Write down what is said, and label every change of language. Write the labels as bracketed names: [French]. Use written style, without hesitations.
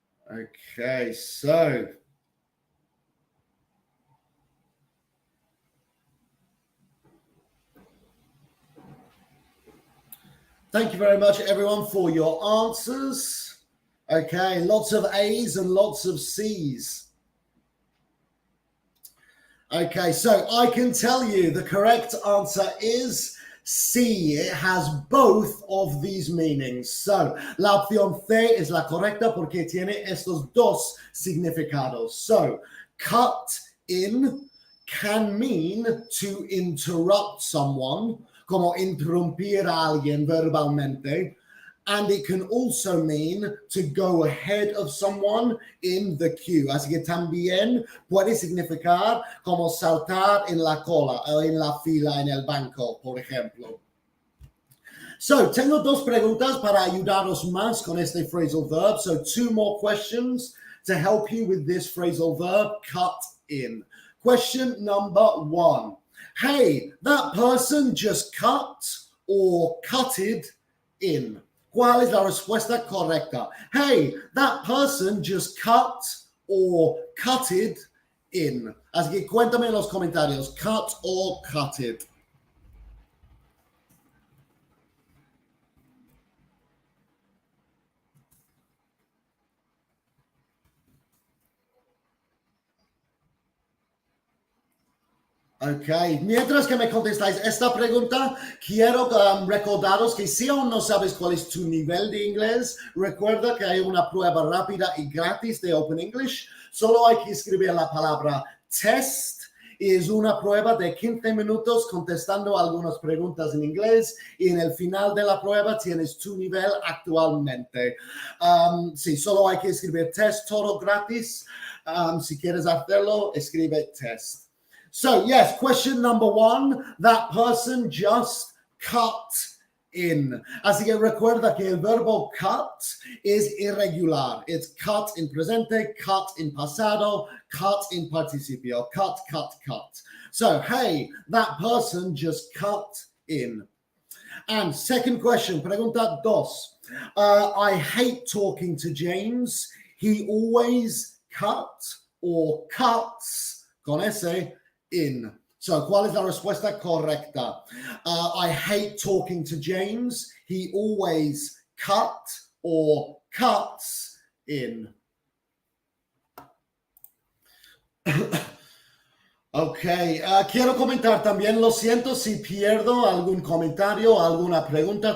[English] Okay, so thank you very much, everyone, for your answers. Okay, lots of A's and lots of C's. Okay, so I can tell you the correct answer is C. It has both of these meanings. [Spanish] So, la opción C es la correcta porque tiene estos dos significados. [English] So, cut in can mean to interrupt someone, [Spanish] como interrumpir a alguien verbalmente. [English] And it can also mean to go ahead of someone in the queue. [Spanish] Así que también puede significar como saltar en la cola o en la fila en el banco, por ejemplo. So, tengo dos preguntas para ayudaros más con este phrasal verb. [English] So, two more questions to help you with this phrasal verb, cut in. Question number one. Hey, that person just cut or cutted in. [Spanish] ¿Cuál es la respuesta correcta? [English] Hey, that person just cut or cutted in. [Spanish] Así que cuéntame en los comentarios, cut or cutted. Ok, mientras que me contestáis esta pregunta, quiero recordaros que si aún no sabes cuál es tu nivel de inglés, recuerda que hay una prueba rápida y gratis de Open English. Solo hay que escribir la palabra test. Es una prueba de 15 minutos contestando algunas preguntas en inglés y en el final de la prueba tienes tu nivel actualmente. Sí, solo hay que escribir test, todo gratis. Si quieres hacerlo, escribe test. [English] So, yes, question number one, that person just cut in. [Spanish] Así que recuerda que el verbo cut es irregular. [English] It's cut in presente, cut in pasado, cut in participio, cut, cut, cut. So, hey, that person just cut in. And second question, [Spanish] pregunta dos. [English] I hate talking to James. He always cut or cuts, [Spanish] con ese, [English] in. So, [Spanish] ¿cuál es la respuesta correcta? [English] I hate talking to James. He always cut or cuts in. [Spanish] Ok, quiero comentar también, lo siento si pierdo algún comentario, alguna pregunta.